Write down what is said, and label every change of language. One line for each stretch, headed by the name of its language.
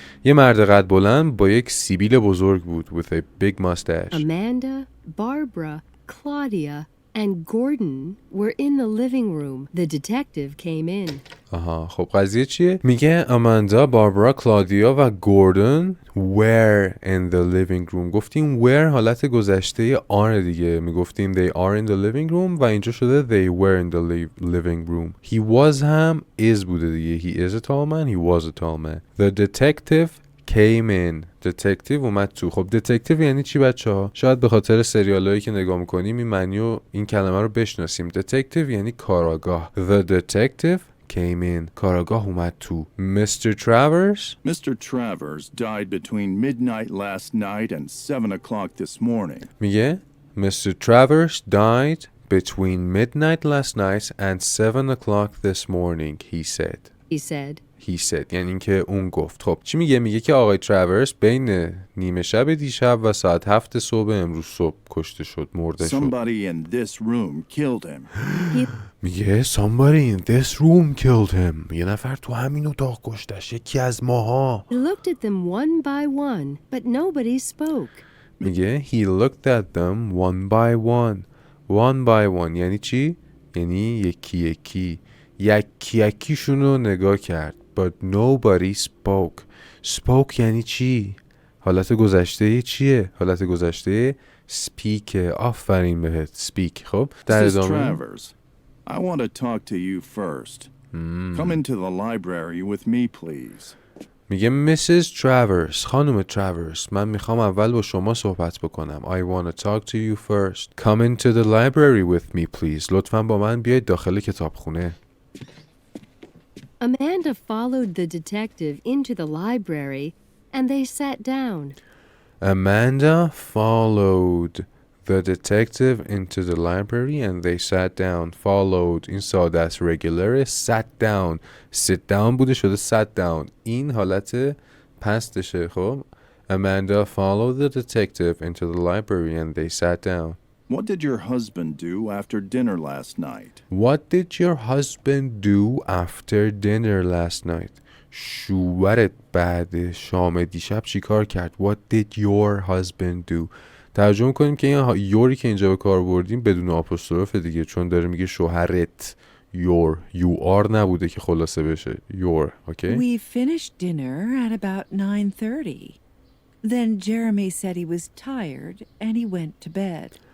Persian: یه مرد قد بلند با یک سیبیل بزرگ بود.
English: With a big mustache. Amanda, Barbara, Claudia, and Gordon were in the living room. The detective came in.
Persian: آها خب قضیه چیه؟ میگه اماندا، باربارا، کلادیا و گوردن
English: were in the living room.
Persian: گفتیم were حالت گذشته are دیگه. میگفتیم
English: they are in the living room
Persian: و اینجا شده
English: they were in the living room. He was هم is
Persian: بوده دیگه.
English: He is a tall man. He was a tall man. The detective came in. detective
Persian: اومد تو. خب detective یعنی چی بچه ها؟ شاید به خاطر سریال هایی که نگاه میکنیم این معنی و این کلمه رو بشناسیم. detective یعنی کاراگاه.
English: The detective came in.
Persian: کاراگاه اومد تو.
English: Mr. Travers died between midnight last night and 7 o'clock this morning.
Persian: میگه Mr.
English: Travers died between midnight last night and 7 o'clock this morning. He said
Persian: یعنی اینکه اون گفت. خب چی میگه؟ میگه که آقای تراورس بین نیمه شب دیشب و ساعت 7 صبح امروز صبح کشته شد، مرده شد.
English: Somebody in this room killed him. میگه somebody in this room killed him.
Persian: یه نفر تو همین اتاق کشتش، یکی از ماها.
English: He looked at them one by one, but nobody spoke. میگه he looked at them one by one. One by one
Persian: یعنی چی؟ یعنی یکی یکی یکیشون رو نگاه کرد.
English: But nobody spoke.
Persian: Spoke یعنی چی؟ حالت گذشته چیه؟ حالت گذشته speak. آفرین بهت. speak. خب در
English: Mrs.
Persian: ادامه
English: Travers, I want to talk to you first. Come into the library with me, please.
Persian: میگه Mrs. Travers خانم Travers من میخوام اول با شما صحبت بکنم.
English: I want to talk to you first. Come into the library with me please.
Persian: لطفاً با من بیاید داخل کتابخونه.
English: Amanda followed the detective into the library and they sat down. Amanda followed the detective into the library and they sat down.
Persian: Followed این ساده است.
English: regular sat down. sit down
Persian: بوده شده
English: sat down.
Persian: این حالت پستشه.
English: خب Amanda followed the detective into the library and they sat down. What did your husband do after dinner last night? What did your husband do after dinner last night?
Persian: شوهرت بعد شام دیشب چی کار کرد؟
English: What did your husband do?
Persian: ترجمه کنیم که این یوری که اینجا به کار بردیم بدون آپوستروف دیگه، چون داره میگه شوهرت.
English: your you are
Persian: نبوده که خلاصه بشه your.
English: okay? We finished dinner at about 9:30. Then Jeremy said he was tired and he went to bed.